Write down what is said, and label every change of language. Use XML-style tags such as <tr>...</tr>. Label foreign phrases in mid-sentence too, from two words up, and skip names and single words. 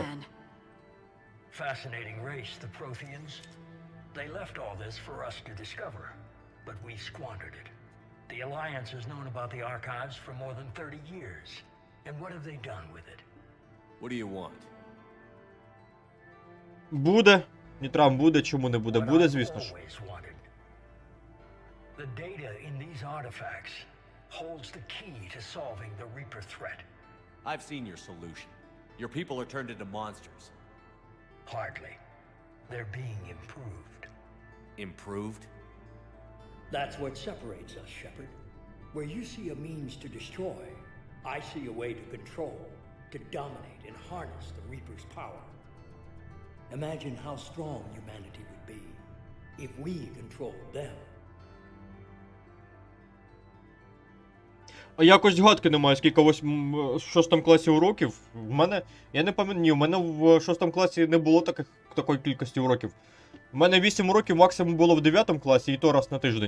<en>Fascinating race, the Protheans. They left all this for us to discover, but we squandered it. The Alliance has known about the archives for more than 30 years. And what have they done with it? What do you want?</en> <uk>Буде. Нітрам буде, чому не буде? Буде, звісно ж.</uk> <en>The data in these artifacts holds the key to solving the Reaper threat. I've seen your solution. Your people are turned into monsters. Hardly. They're being improved. Improved? That's what separates us, Shepard. Where you see a means to destroy, I see a way to control, to dominate and harness the Reaper's power. Imagine how strong humanity would be if we controlled them.</en> <uk>А якось згадки немає, скільки в 6 класі уроків. В мене, я не пам'ятаю, ні, в мене в 6 класі не було такої кількості уроків. У мене 8 уроків максимум було в 9 класі, і то раз на тиждень.</uk>